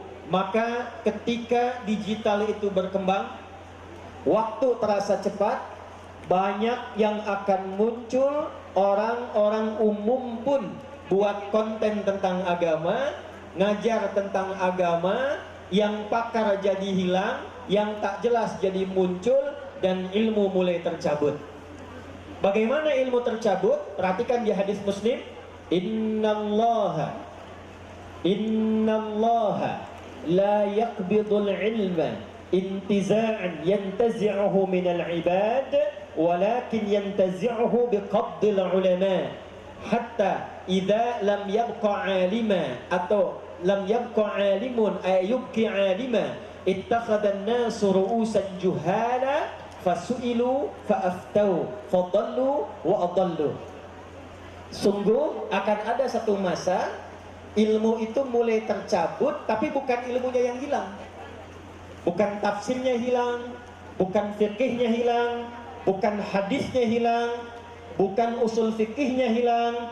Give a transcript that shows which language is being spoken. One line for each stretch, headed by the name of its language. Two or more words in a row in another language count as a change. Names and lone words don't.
Indonesian: Maka ketika digital itu berkembang, waktu terasa cepat, banyak yang akan muncul orang-orang umum pun buat konten tentang agama, ngajar tentang agama, yang pakar jadi hilang, yang tak jelas jadi muncul, dan ilmu mulai tercabut. Bagaimana ilmu tercabut? Perhatikan di hadis Muslim,
Arabic: إن الله لا يقبض العلم انتزاعا ينتزعه من العباد ولكن ينتزعه بقبض العلماء حتى إذا لم يبق عالما atau لم يبق عالم أي يبقي عالما اتخذ الناس رؤوسا جهالا فسئلوا فأفتوا فضلوا وأضلوا.
Indonesian: Sungguh akan ada satu masa ilmu itu mulai tercabut, tapi bukan ilmunya yang hilang, bukan tafsirnya hilang, bukan fikihnya hilang, bukan hadisnya hilang, bukan usul fikihnya hilang,